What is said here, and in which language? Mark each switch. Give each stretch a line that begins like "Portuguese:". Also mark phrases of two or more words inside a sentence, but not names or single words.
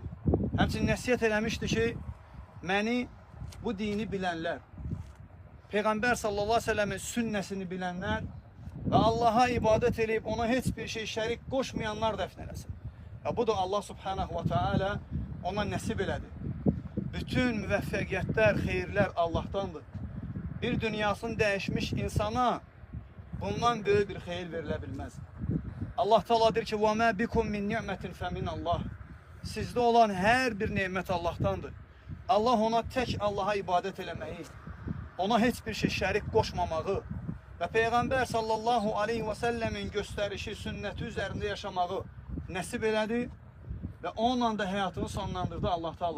Azerbaijani: Həmçinin nəsiyyət eləmişdi ki, məni bu dini bilənlər, Peyğəmbər
Arabic: صلى الله عليه وسلم
Azerbaijani: sünnəsini bilənlər və Allaha ibadət edib ona heç bir şey şərik qoşmayanlar dəfn eləsin. Budur Allah
Arabic: سبحانه وتعالى
Azerbaijani: ona nəsib elədi. Bütün müvəffəqiyyətlər, xeyirlər Allahdandır. Bir dünyasını dəyişmiş insana bundan böyük bir xeyir verilə bilməz. Allah Teala deyir ki,
Arabic: وَمَا بِكُمْ مِنْ نِعْمَةٍ فَمِنَ اللّٰهِ
Azerbaijani: Sizdə olan hər bir nemət Allahdandır. Allah ona tək Allaha ibadət eləməyi, ona heç bir şey şərik qoşmamağı və Peyğəmbər
Arabic: صلى الله عليه وسلم
Azerbaijani: göstərişi, sünnəti üzərində yaşamağı nəsib elədi və onunla da həyatını sonlandırdı Allah Teala.